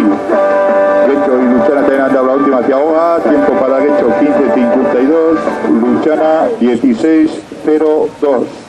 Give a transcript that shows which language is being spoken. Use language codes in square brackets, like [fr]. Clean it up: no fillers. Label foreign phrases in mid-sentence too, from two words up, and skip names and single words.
[es] Getxo y Lutxana tienen dado la última ciaboga, tiempo para Getxo 15-52, Lutxana 16-0-2.